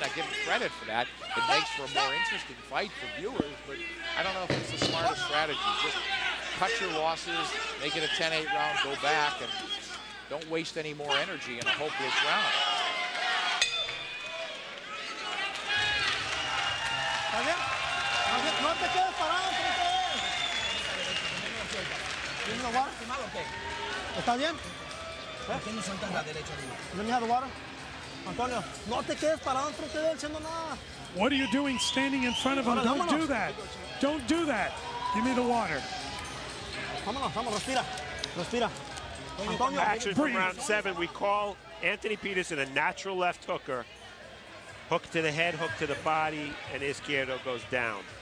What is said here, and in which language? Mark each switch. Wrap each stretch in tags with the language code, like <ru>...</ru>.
<en>I give him credit for that. It makes for a more interesting fight for viewers, but I don't know if it's the smartest strategy. Just cut your losses, make it a 10-8 round, go back, and don't waste any more energy in a hopeless round.</en> <es>No te quedes parado, ¿Está bien? ¿Por qué no sueltas la derecha?</es> <en>Let me have the water.</en> <es>Antonio, no te quedes parado enfrente de él haciendo nada.</es> <en>What are you doing standing in front of him? Don't do that. Don't do that. Give me the water.</en> <es>Vámonos, vamos, respira. Respira. Antonio,</es> <en>action from round 7. We call Anthony Peterson a natural left hooker. Hook to the head, hook to the body, and Izquierdo goes down.</en>